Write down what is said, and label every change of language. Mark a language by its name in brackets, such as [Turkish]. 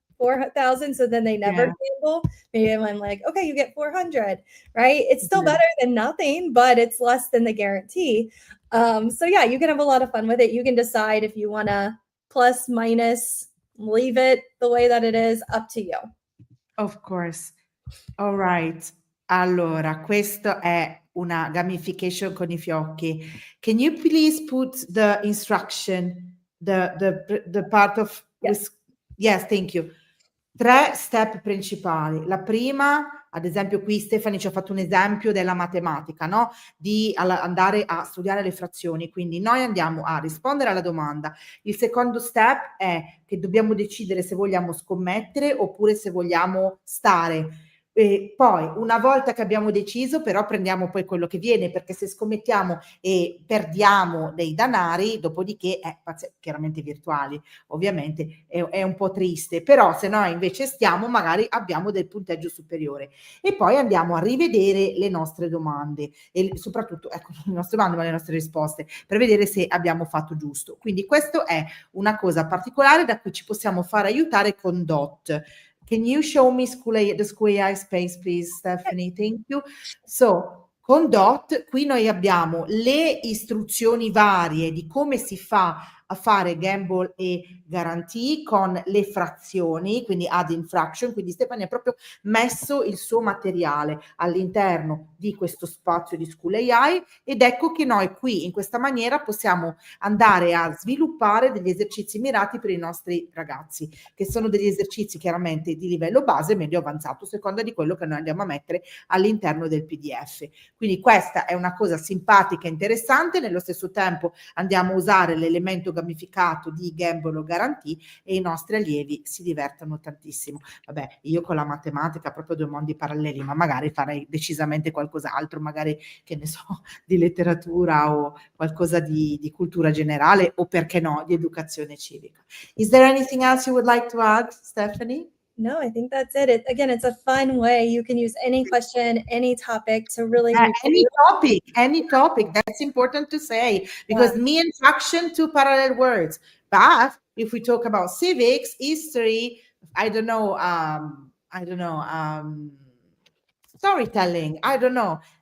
[English] 4,000, so then they never gamble. Maybe I'm like, okay, you get 400, right? It's still better than nothing, but it's less than the guarantee. So yeah, you can have a lot of fun with it. You can decide if you want to plus, minus, leave it the way that it is, up to you. Of course. All right. [Italian] Allora, questo è una gamification con i fiocchi. [English] Can you please put the instruction, the part of... Yes, thank you. [Italian] 3 step principali. La prima, ad esempio qui Stephanie ci ha fatto un esempio della matematica, no? Di andare a studiare le frazioni, quindi noi andiamo a rispondere alla domanda. Il secondo step è che dobbiamo decidere se vogliamo scommettere oppure se vogliamo stare. E poi una volta che abbiamo deciso però prendiamo poi quello che viene, perché se scommettiamo e perdiamo dei danari, dopodiché chiaramente virtuali ovviamente è un po' triste, però se noi invece stiamo magari abbiamo del punteggio superiore e poi andiamo a rivedere le nostre domande e soprattutto ecco le nostre domande ma le nostre risposte per vedere se abbiamo fatto giusto. Quindi questo è una cosa particolare da cui ci possiamo fare aiutare con DOT. [English] Can you show me the School AI space, please, Stephanie? Thank you. [Italian] So, con DOT, qui noi abbiamo le istruzioni varie di come si fa a fare gamble e guarantee con le frazioni, quindi add-in fraction, quindi Stephanie ha proprio messo il suo materiale all'interno di questo spazio di School AI ed ecco che noi qui in questa maniera possiamo andare a sviluppare degli esercizi mirati per i nostri ragazzi, che sono degli esercizi chiaramente di livello base, medio avanzato, seconda di quello che noi andiamo a mettere all'interno del PDF. Quindi questa è una cosa simpatica e interessante, nello stesso tempo andiamo a usare l'elemento gamificato di gamble o guarantee e i nostri allievi si divertono tantissimo. Vabbè, io con la matematica proprio 2 mondi paralleli, ma magari farei decisamente qualcos'altro, magari che ne so, di letteratura o qualcosa di cultura generale o perché no, di educazione civica. [English] Is there anything else you would like to add, Stephanie? No, I think that's it. Again, it's a fun way. You can use any question, any topic to really any topic. That's important to say because me and fraction, 2 parallel words. But if we talk about civics, history, I don't know, storytelling, I don't know.